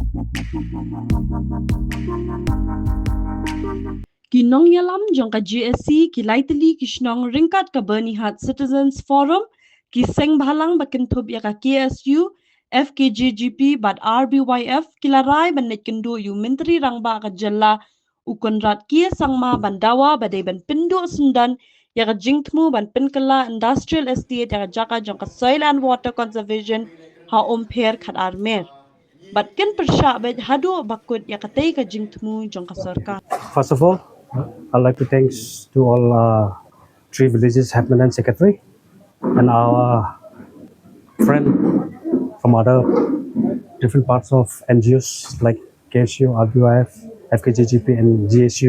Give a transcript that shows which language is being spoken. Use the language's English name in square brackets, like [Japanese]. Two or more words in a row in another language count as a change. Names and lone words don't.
[Khasi] Ki Nongialam jongka GSC ki Laitali Kishnong Ringkat ka Bernihat Citizens Forum ki Seng Bhalang Bakintub Ïaka KSU FKJGP bad RBYF kila Rai Kynduh yu Menteri Rangba ka Jalla Ukonrat Kia Sangma ban Dawa badai ban Pyndam Sundan Ïaka Jingthmu ban Pynkylla [English] Industrial Estate [Khasi] Ïaka Jaka jongka Soil and Water Conservation ha omper khat armer. But ken persya bej hadu bakut Ïaka Jingthmu jongka sarkar. [English] First of all, I'd like to thanks to all three villages headman and secretary and our friend from other different parts of NGOs like KSU, RBYF, FKJGP and GSU.